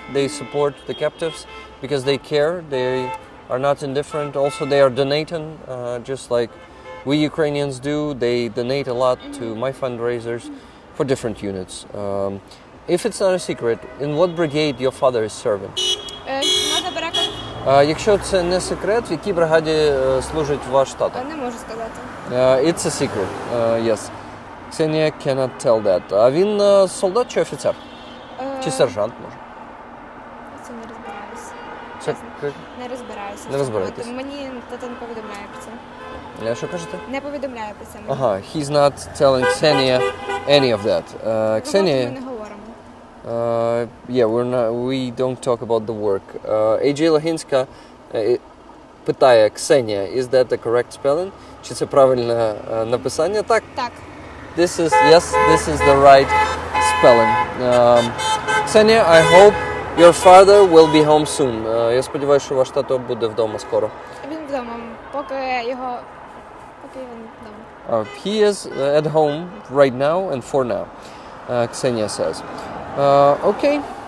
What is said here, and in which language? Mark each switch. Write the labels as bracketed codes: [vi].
[en] They support the captives because they care. They are not indifferent. Also, they are donating, just like we Ukrainians do. They donate a lot to my fundraisers for different units. If it's not a secret, in what brigade your father is serving? [uk] Можна переклад? Якщо це не секрет, в якій бригаді служить ваш тато? Не можу сказати. [en] It's a secret, yes. Ksenia cannot tell that. [uk] А він солдат чи офіцер? Чи сержант, може? Це не розбираюся. Це... Не розбираюся. Не розбираєтесь. Мені тато не повідомляє про це. Що кажете? Не повідомляє про це. [en] Ага, he's not telling Ksenia any of that. Ksenia... [uk] Ми не говоримо. [en] We don't talk about the work. AJ Логінська питає, Ksenia, is that the correct spelling? [uk] Чи це правильне написання? Так. Так. [en] This is the right spelling. Ksenia, I hope your father will be home soon. [uk] Я сподіваюся, що ваш тато буде вдома скоро. Він вдома, поки він вдома. [en] He is at home right now and for now, Ksenia says. Okay.